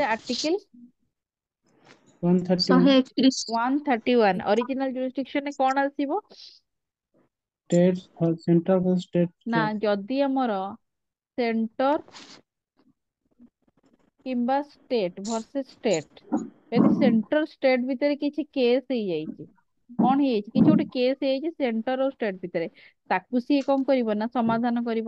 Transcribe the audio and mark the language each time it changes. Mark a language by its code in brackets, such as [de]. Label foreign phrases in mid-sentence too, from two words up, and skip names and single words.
[or] ଆର୍ଟିକଲ 131। 131 131। ଅରିଜିନାଲ ଜୁରିସ୍ଡିକ୍ସନରେ କଣ ଆସିବ [en] state center for [or] ନା स्टेट। ଯଦି ଆମର ସେଣ୍ଟର କିମ୍ବା [en] state versus state, [or] ଯଦି ସେଣ୍ଟର ଷ୍ଟେଟ ଭିତରେ କିଛି କେସ୍ ହେଇଯାଇଛି, କଣ ହେଇଯାଇଛି, କିଛି ଗୋଟେ କେସ୍ ହେଇଯାଇଛି ସେଣ୍ଟର ଆଉ ଷ୍ଟେଟ ଭିତରେ, ତାକୁ ସିଏ କଣ କରିବ ନା ସମାଧାନ କରିବ।